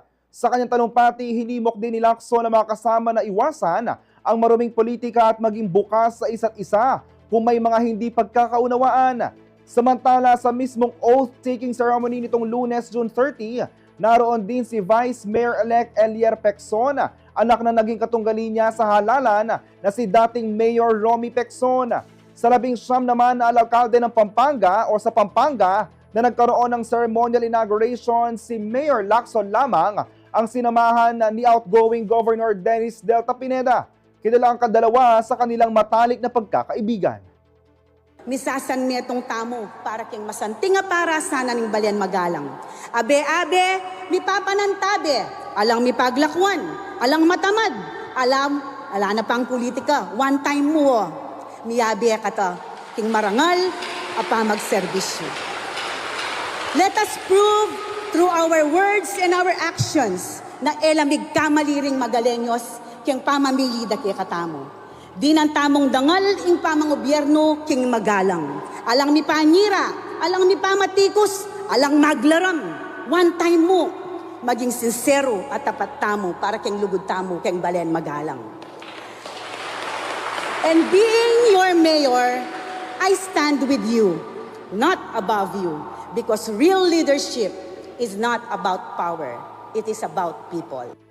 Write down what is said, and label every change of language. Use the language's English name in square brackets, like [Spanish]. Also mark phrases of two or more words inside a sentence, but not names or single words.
[Filipino] Sa kanyang talumpati, hinimok din ni Lacson na mga kasama na iwasan ang maruming politika at maging bukas sa isa't isa kung may mga hindi pagkakaunawaan. Samantala, sa mismong [English] oath-taking ceremony [Filipino] nitong Lunes, June 30, naroon din si Vice Mayor-elect Elier Pecson, anak na naging katunggali niya sa halalan na si dating Mayor Romy Pecson. Sa 19 naman na alkalde ng Pampanga o sa Pampanga na nagkaroon ng [English] ceremonial inauguration, [Filipino] si Mayor Lacson lamang ang sinamahan ni [English] outgoing Governor [Filipino] Dennis Delta Pineda. Kilala ang kadalawa sa kanilang matalik na pagkakaibigan. [Pampanga] Misasan mi itong tamo para king masanting para sana ning balian magalang. Abe-abe, mi papanantabe, alang mi paglakwan, alang matamad, ala na pang politika, [English] one time [Pampanga] mo. Miyabe kata, king marangal, apa magserbisyo. [English] Let us prove through our words and our actions [Pampanga] na elamig kamaliring magalenyos king pamamilida kay katamo. Di ng tamong dangal ing pamangobyerno king magalang. Alang mi pangira, alang mi pamatikos, alang maglaram. [English] One time [Pampanga] mo, maging sincero at tapat tamo para king lugod tamo king balen magalang. [English] And being your mayor, I stand with you, not above you, because real leadership is not about power, it is about people.